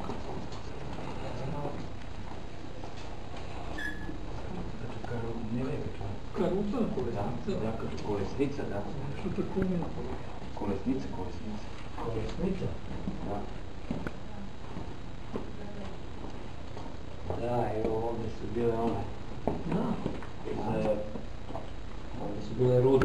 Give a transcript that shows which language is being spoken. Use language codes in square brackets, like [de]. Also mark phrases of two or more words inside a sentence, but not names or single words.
[bg] Каруца на колесница? Да, като колесница, да. Защото какво ми направи? Колесница. Колесница? Да. Да, [hr] evo ovdje su bile one. Da. Ovdje su bile rude.